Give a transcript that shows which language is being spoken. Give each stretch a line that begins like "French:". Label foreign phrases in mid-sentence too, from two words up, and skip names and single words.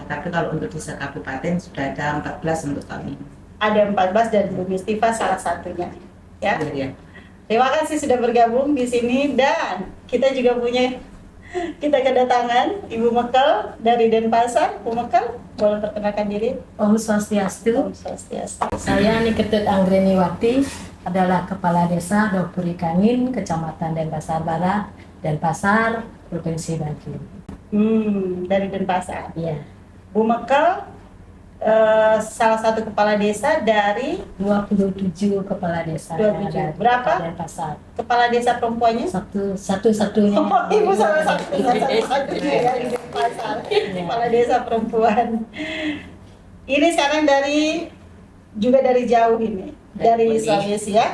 Indonesian: Tapi kalau untuk desa kabupaten sudah ada 14 untuk tahun ini. Ada 14 dan Bu Mistifa salah satunya. Ya. Ya. Terima kasih sudah bergabung di sini, dan kita juga punya kedatangan Ibu Mekel dari Denpasar. Bu Mekel, boleh perkenalkan diri?
Sanskrit: Om Swastiastu. Om Swastiastu.
Indonesian: Saya Niketut Anggreniwati, adalah Kepala Desa Dopuri Kangin, Kecamatan Denpasar Barat, Denpasar, Provinsi Banten. Dari Denpasar. Iya. Bu Mekel, salah satu kepala desa dari 27 kepala desa yang 27. ada di Berapa? Kota Denpasar. kepala desa perempuannya. Satu-satunya. Oh, Ibu salah satunya ya di Denpasar. Kepala desa perempuan. Ini sekarang juga dari jauh ini, dari Sulawesi ya.